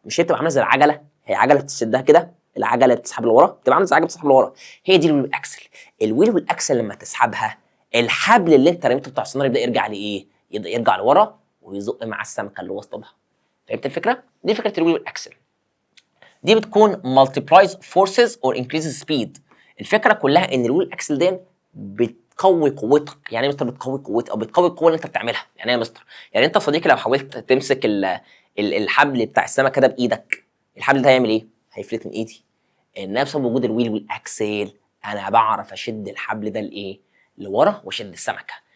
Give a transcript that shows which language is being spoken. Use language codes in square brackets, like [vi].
[ar] مش هي بتبقى عامله زي العجله؟ هي عجله بتشدها كده، العجله اللي بتسحب لورا بتبقى عامله زي العجله بتسحب لورا. هي دي الويل والاكسل. الويل والاكسل لما تسحبها، الحبل اللي انت رميته بتاع الصناره يبدا يرجع لايه؟ يبدا يرجع لورا ويزق مع السمكه اللي وسطها. فهمت الفكره؟ دي فكره الويل والاكسل. دي بتكون [en] multiplies forces or increases speed. [ar] الفكره كلها ان الويل اكسل دي بتقوي قوتها. يعني ايه يا مستر بتقوي قوتها؟ او بتقوي القوه اللي انت بتعملها. يعني ايه يا مستر؟ يعني انت صديقي لو حاولت تمسك الحبل بتاع السمكه ده بايدك، الحبل ده هيعمل ايه؟ هيفلت من ايدي. انها بسبب وجود الويل والاكسل انا بعرف اشد الحبل ده لايه؟ لورا واشد السمكه.